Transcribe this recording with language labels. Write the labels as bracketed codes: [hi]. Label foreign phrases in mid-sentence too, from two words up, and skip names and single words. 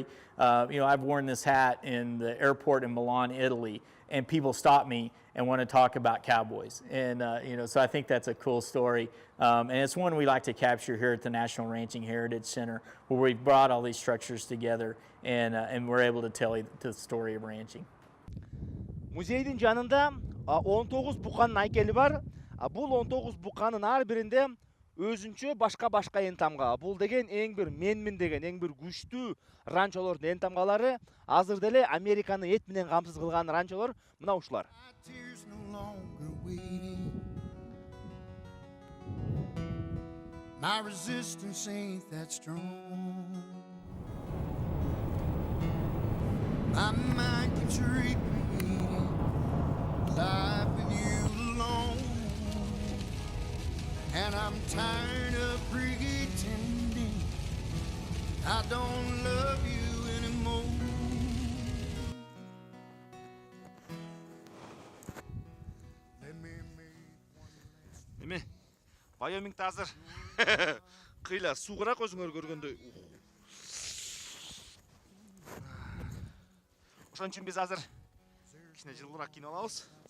[en] I've worn this hat in the airport in Milan, Italy, and people stop me and want to talk about cowboys. And so I think that's a cool story, and it's one we like to capture here at the National Ranching Heritage Center, where we've brought all these structures together and we're able to tell the story of ranching. [ky] Музейдин жанында 19 буканын айкели бар. Бул 19 буканын ар биринде өзүнчө башка эн тамга. Бул деген эң бир менмин деген эң бир күчтүү ранчолордун эн тамгалары. Азыр деле Американы эт менен камсыз кылган ранчолор мына ушулар. [en] My resistance ain't that strong. My mind keeps recreating life with you alone, and I'm tired of pretending I don't love you anymore. [ky] Неме? Вайомингде азыр кыйла суугураак өзүңөр көргөндөй. Ошон үчүн биз азыр кичине жылуураак кийинип алабыз.